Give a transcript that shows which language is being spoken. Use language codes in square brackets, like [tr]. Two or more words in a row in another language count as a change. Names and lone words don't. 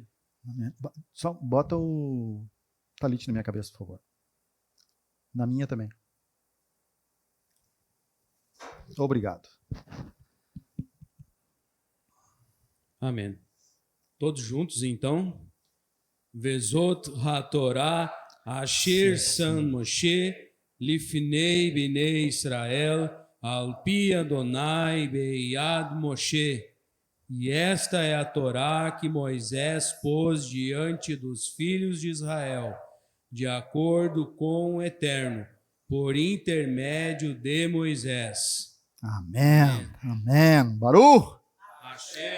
[pt] Amém. Só bota o talite na minha cabeça, por favor. Na minha também. Obrigado. Amém. Todos juntos, então. [he] וזאת התורה אשר שם משה לפני בני ישראל על פי אדוני ביד משה. [pt] E esta é a Torá que Moisés pôs diante dos filhos de Israel, de acordo com o Eterno, por intermédio de Moisés. Amém. Amém. Baruch. Hashem.